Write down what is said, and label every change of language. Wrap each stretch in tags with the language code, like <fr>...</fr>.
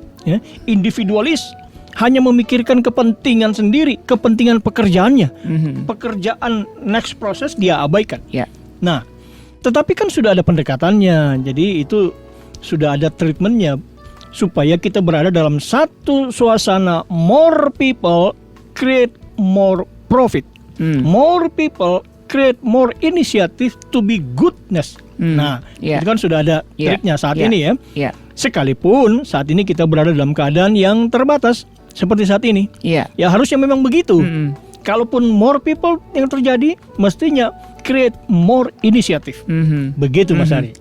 <id>Ya, individualis. Hanya memikirkan kepentingan sendiri, kepentingan pekerjaannya. Pekerjaan next proses dia abaikan. Nah, tetapi kan sudah ada pendekatannya. Jadi itu sudah ada treatmentnya supaya kita berada dalam satu suasana.</id> <en>More people create more profit. More people create more initiative to be goodness.</en> <id>Nah, itu kan sudah ada triknya saat ini ya. Sekalipun saat ini kita berada dalam keadaan yang terbatas. Seperti saat ini, ya harusnya memang begitu. Kalaupun</id> <en>more people</en> <id>yang terjadi, mestinya</id> <en>create more initiative.</en> <id>Begitu Mas Ari.</id>